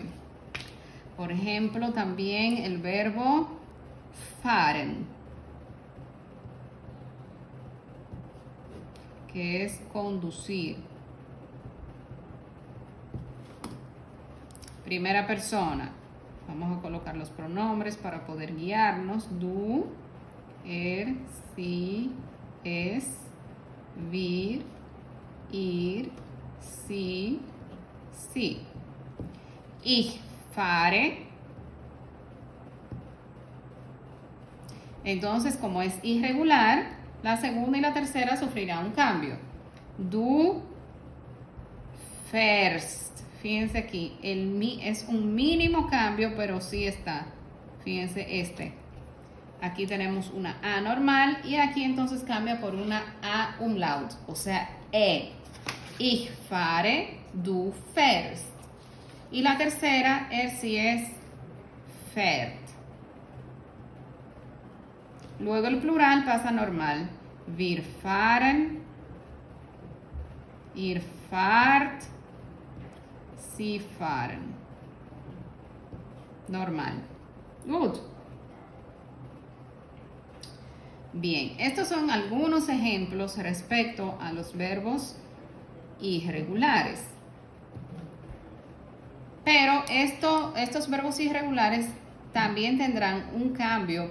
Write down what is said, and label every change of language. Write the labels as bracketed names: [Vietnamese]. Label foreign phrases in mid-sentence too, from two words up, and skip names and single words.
[Spanish] Por ejemplo, también el verbo fahren, que es conducir. Primera persona. Vamos a colocar los pronombres para poder guiarnos. [German] Du, sie, es, wir, ihr, sie, sie. Ich fahre. [Spanish] Entonces, como es irregular, la segunda y la tercera sufrirán un cambio. [German] Du fährst. [Spanish] Fíjense aquí, es un mínimo cambio, pero sí está. Fíjense este. Aquí tenemos una A normal y aquí entonces cambia por una A umlaut, o sea, E. [German] Ich fahre, du fährst. [Spanish] Y la tercera, [German] sí es fährt. [Spanish] Luego el plural pasa normal. [German] Wir fahren, ihr fahrt, sie fahren. [Spanish] Normal. Good. Bien, estos son algunos ejemplos respecto a los verbos irregulares. Pero estos verbos irregulares también tendrán un cambio.